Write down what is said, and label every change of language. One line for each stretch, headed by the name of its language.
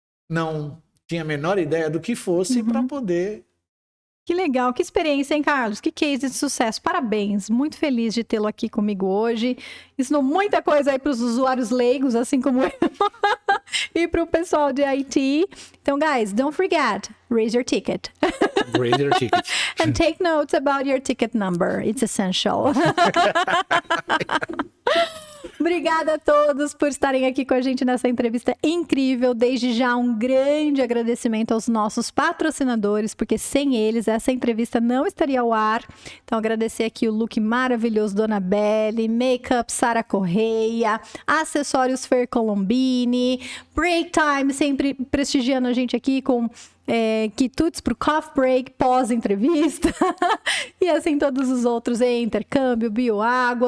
Portuguese: não tinha a menor ideia do que fosse para poder... Que legal, que experiência, hein, Carlos? Que case de sucesso. Parabéns, muito feliz de tê-lo aqui comigo hoje. Ensinou muita coisa aí para os usuários leigos, assim como eu, e para o pessoal de IT.
English: Então, guys, don't forget, raise your ticket. Raise your ticket. And take notes about your ticket number. It's essential.
Portuguese: Obrigada a todos por estarem aqui com a gente nessa entrevista incrível. Desde já, um grande agradecimento aos nossos patrocinadores, porque sem eles essa entrevista não estaria ao ar. Então, agradecer aqui o look maravilhoso Dona Belly, Makeup Sara Correia, Acessórios Fer Colombini, Break Time, sempre prestigiando a gente aqui com quitutes pro coffee break, pós-entrevista, e assim todos os outros, intercâmbio, bioágua.